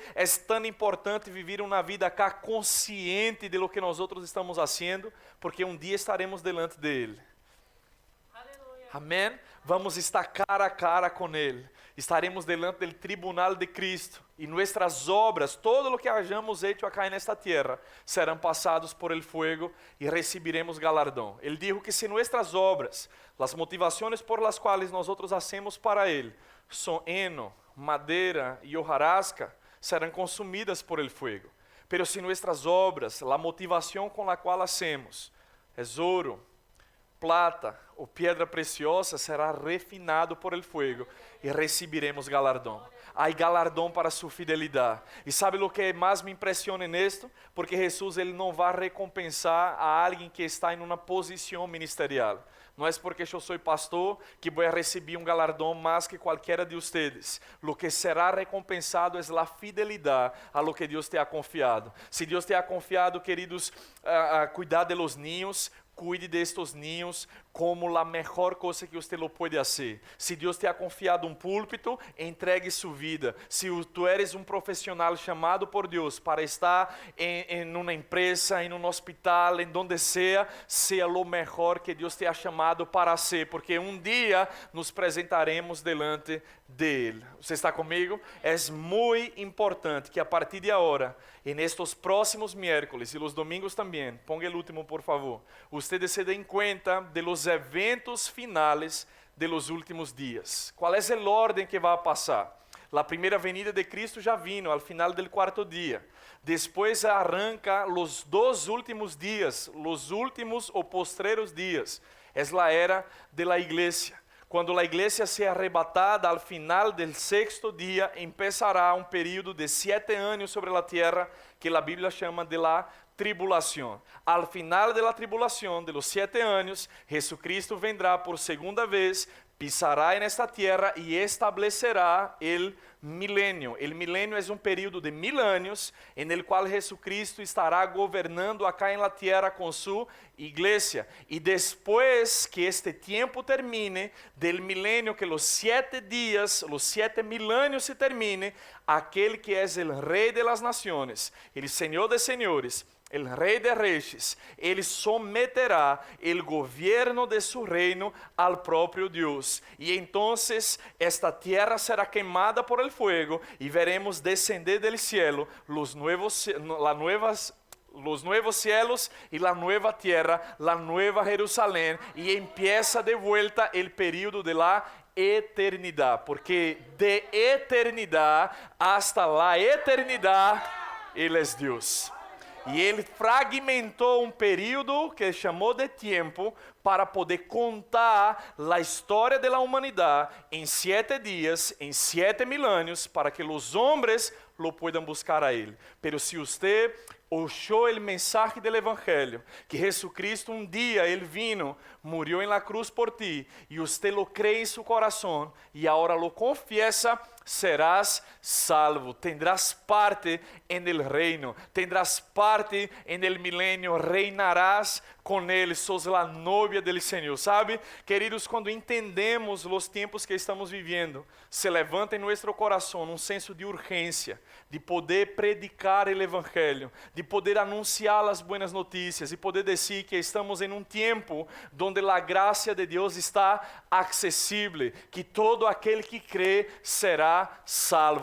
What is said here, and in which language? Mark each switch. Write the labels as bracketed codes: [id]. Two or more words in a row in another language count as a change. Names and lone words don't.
[pt] É tão importante viver uma vida acá consciente de [es] lo que [pt] nós outros estamos fazendo, porque um dia estaremos delante dele. Amém? Vamos estar cara a cara com Ele. Estaremos delante do tribunal de Cristo. E nossas obras, todo o que [es] hayamos hecho acá [pt] nesta terra, serão passados [es] por el fuego [pt] e receberemos galardão. Ele dijo que se nossas obras, as motivações [es] por las [pt] quais nós outros hacemos para Ele, são heno, madeira e hojarasca, serão consumidas [es] por el fuego. [pt] Pero se nossas obras, a motivação com a qual hacemos, é ouro, plata ou pedra preciosa, será refinado [es] por el fuego [pt] e receberemos galardão. Há galardão para sua fidelidade. E sabe o que mais me impressiona nisto? Porque Jesus ele não vai recompensar a alguém que está em uma posição ministerial. Não é porque eu sou pastor que vou receber um galardão mais que qualquer de vocês. O que será recompensado é a fidelidade a [es] lo que [pt] Deus [es] te ha confiado. [pt] Se Deus [es] te ha confiado, [pt] queridos, a [es] cuidar de los niños, [pt] cuide [es] de estos niños [pt] como a melhor coisa que você lo pode fazer. Se Deus [es] te ha confiado [pt] um púlpito, entregue sua vida. Se [es] tu eres [pt] um profissional chamado por Deus para estar em uma empresa, em um hospital, em donde seja o melhor que Deus [es] te ha [pt] chamado para ser, porque um dia nos apresentaremos delante dele. Você está comigo? É muito importante que a partir de agora, em estes próximos miércoles e os domingos também, [es] ponga o último por favor, ustedes se den conta de los eventos finales de los últimos dias. [pt] Qual é a ordem que vai passar? A primeira [es] venida de Cristo já vino al final del cuarto dia. [pt] Depois arranca os 2 últimos dias, os últimos ou postreros dias. É a era [es] de la iglesia. [pt] Quando a igreja seja arrebatada [es] al final del 6º dia, [pt] empezará um período de 7 anos sobre a terra, que a Bíblia chama [es] de la [pt] tribulação. [es] Al final de la tribulação, de los 7 anos, Jesucristo vendrá por segunda vez, pisará en esta tierra [pt] e estabelecerá [es] el milênio. [pt] El milênio é um período de 1000 anos, [es] en el [pt] qual Jesucristo estará governando [es] acá en la tierra [pt] com sua igreja. E depois que este tempo termine, del milênio, que los 7 dias, los 7 mil anos se termine, aquele que é o Rei [es] de las naciones, [pt] el Senhor de senhores, el Rei de Reis, ele someterá o governo de [es] su reino al [pt] próprio Deus. E então [es] esta tierra [pt] será queimada [es] por el fuego [pt] e veremos [es] descender del cielo los nuevos cielos y la nueva tierra, la nueva Jerusalén, y empieza de vuelta el período de la eternidad, porque de eternidad hasta la eternidad, [pt] Ele é Deus. E Ele fragmentou um período que chamou de tempo para poder contar a história da humanidade em 7 dias, em 7 mil anos, para que os homens [es] lo puedan buscar [pt] a Ele. Pero se você ouviu o mensaje do Evangelho, que Jesucristo um dia Ele [es] vino, murió en la cruz por ti, [pt] e você [es] lo cree [pt] em seu coração, e agora [es] lo confiesa, serás salvo, tendrás parte en el reino, tendrás parte en el milenio, reinarás [pt] com Ele, [es] sos la novia del Senhor. [pt] Sabe, queridos, quando entendemos os tempos que estamos vivendo, se levanta em nosso coração um senso de urgência, de poder predicar o Evangelho, de poder anunciar as boas notícias, e poder dizer que estamos em um tempo onde a graça de Deus está acessível, que todo aquele que crê será salvo.